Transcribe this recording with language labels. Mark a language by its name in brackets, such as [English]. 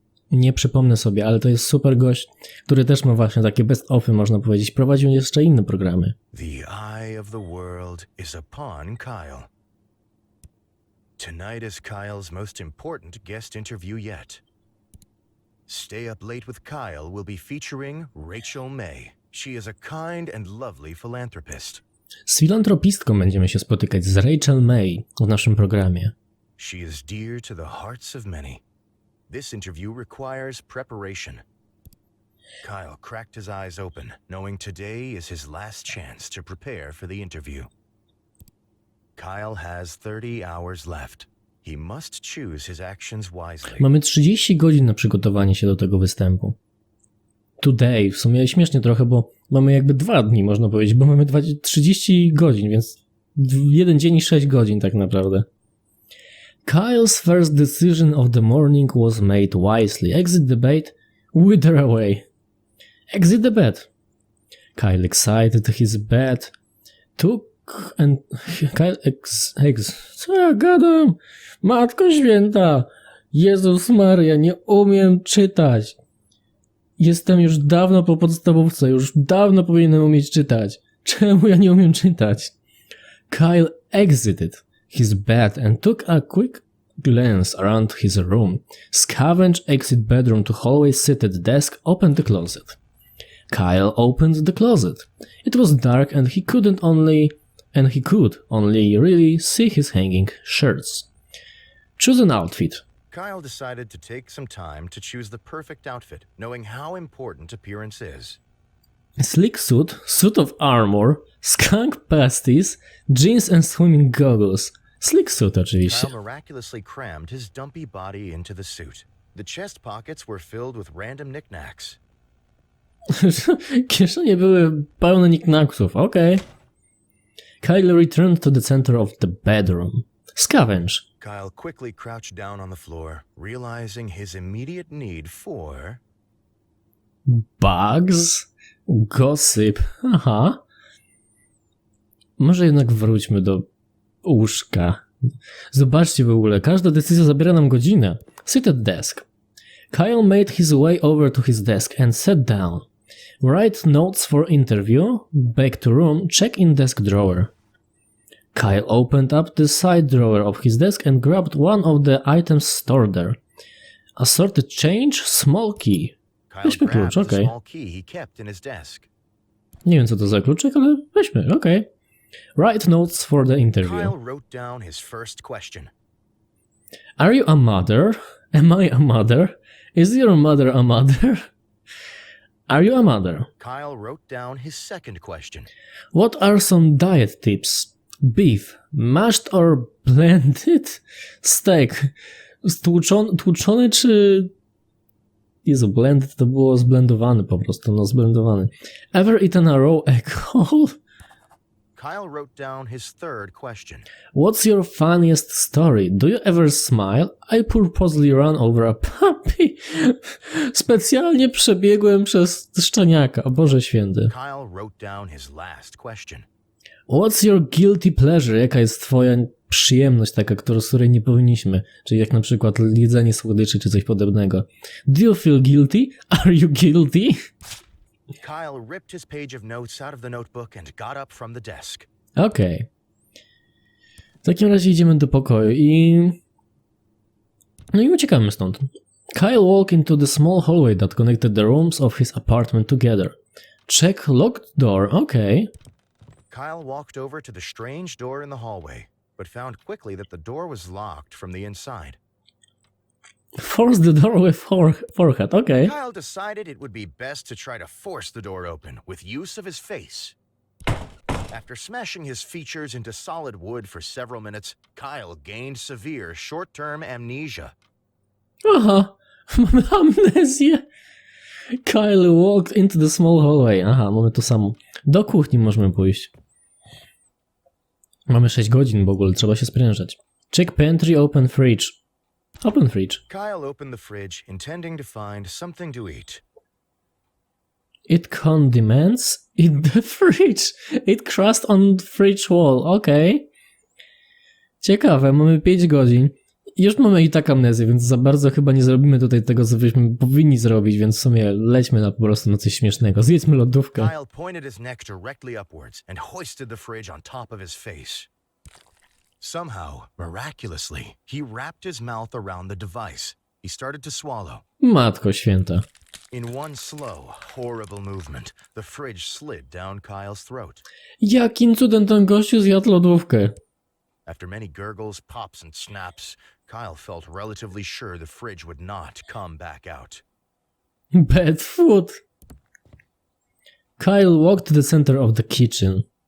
[Polish] Nie przypomnę sobie, ale to jest super gość, który też ma właśnie takie best ofy, można powiedzieć. Prowadził jeszcze inne programy. [English] The eye of the world is upon Kyle. Tonight is Kyle's most important guest interview yet. Stay Up Late with Kyle will be featuring Rachel May. She is a kind and lovely philanthropist. [Polish] Z filantropistką będziemy się spotykać, z Rachel May w naszym programie. [English] She is dear to the hearts of many. This interview requires preparation. Kyle cracked his eyes open, knowing today is his last chance to prepare for the interview. Kyle has 30 hours left. He must choose his actions wisely. [Polish] Mamy 30 godzin na przygotowanie się do tego występu. Today, w sumie śmiesznie trochę, bo mamy jakby 2 dni, można powiedzieć, bo mamy 30 godzin, więc 1 dzień i 6 godzin tak naprawdę. [English] Kyle's first decision of the morning was made wisely. Exit the bait, wither away. Exit the bed. Kyle excited his bed, took and... [Polish] Kyle Co ja gadam? Matko Święta! Jezus Maria, nie umiem czytać. Jestem już dawno po podstawówce, już dawno powinienem umieć czytać. Czemu ja nie umiem czytać? [English] Kyle exited his bed and took a quick glance around his room. Scavenged exit bedroom to hallway seated desk, opened the closet. Kyle opened the closet. It was dark and he couldn't only and he could only really see his hanging shirts. Choose an outfit. Kyle decided to take some time to choose the perfect outfit, knowing how important appearance is. Slick suit, suit of armor, skunk pasties, jeans and swimming goggles. Slick suit [Polish] oczywiście. [English] Kyle miraculously crammed his dumpy body into the suit. The chest pockets were filled with random knickknacks. [Polish] Kieszenie były pełne knickknacksów, okej. [English] Kyle returned to the center of the bedroom. Scavenge. Kyle quickly crouched down on the floor, realizing his immediate need for... Bugs? Gossip. Aha. [Polish] Może jednak wróćmy do łóżka. Zobaczcie w ogóle, każda decyzja zabiera nam godzinę. [English] Sit at desk. Kyle made his way over to his desk and sat down. Write notes for interview. Back to room. Check in desk drawer. Kyle opened up the side drawer of his desk and grabbed one of the items stored there. Assorted change, small key. Kyle [Polish] Weźmy [English] grabbed [Polish] klucz, [English] the [Polish] okej. [English] small key he kept in his desk. [Polish] Nie wiem co to za kluczyk, ale weźmy, okej. [English] Write notes for the interview. Kyle wrote down his first question. Are you a mother? Am I a mother? Is your mother a mother? Are you a mother? Kyle wrote down his second question. What are some diet tips? Beef, mashed or blended? [Polish] Steak, tłuczony czy... Jezu, blended to było zblendowany po prostu, no zblendowany. [English] Ever eaten a raw egg whole? Kyle wrote down his third question. What's your funniest story? Do you ever smile? I purposely ran over a puppy. [Polish] Specjalnie przebiegłem przez szczeniaka. O Boże święty. [English] Kyle wrote down his last question. What's your guilty pleasure? [Polish] Jaka jest twoja przyjemność taka, z której nie powinniśmy? Czyli jak na przykład jedzenie słodyczy czy coś podobnego. [English] Do you feel guilty? Are you guilty? Kyle ripped his page of notes out of the notebook and got up from the desk. [Polish] Okej. W takim razie idziemy do pokoju i... No i uciekamy stąd. [English] Kyle walked into the small hallway that connected the rooms of his apartment together. Check locked door, okej. Kyle walked over to the strange door in the hallway, but found quickly that the door was locked from the inside. Force the door with forehead, okej. Kyle decided it would be best to try to force the door open with use of his face. After smashing his features into solid wood for several minutes, Kyle gained severe short-term amnesia. [Polish] Aha, mamy amnezję. [English] Kyle walked into the small hallway. [Polish] Aha, mamy to samo. Do kuchni możemy pójść. Mamy 6 godzin w ogóle, trzeba się sprężać. [English] Check pantry, open fridge. Open fridge. Kyle opened the fridge, intending to find something to eat. It condiments in the fridge. It crust on the fridge wall. [Polish] Okej. Ciekawe, mamy 5 godzin. Już mamy i tak amnezję, więc za bardzo chyba nie zrobimy tutaj tego, co byśmy powinni zrobić, więc w sumie lećmy po prostu na coś śmiesznego. Zjedzmy lodówkę. [English] Kyle pointed his neck directly upwards and hoisted the fridge on top of his face. Somehow, miraculously, he wrapped his mouth around the device. He started to swallow. [Polish] Matko święta. [English] In one slow, horrible movement, the fridge slid down Kyle's throat. [Polish] Jakim cudem ten gościu zjadł lodówkę? [English] After many gurgles, pops, and snaps, Kyle felt relatively sure the fridge would not come back out. Bad food. Kyle walked to the center of the kitchen.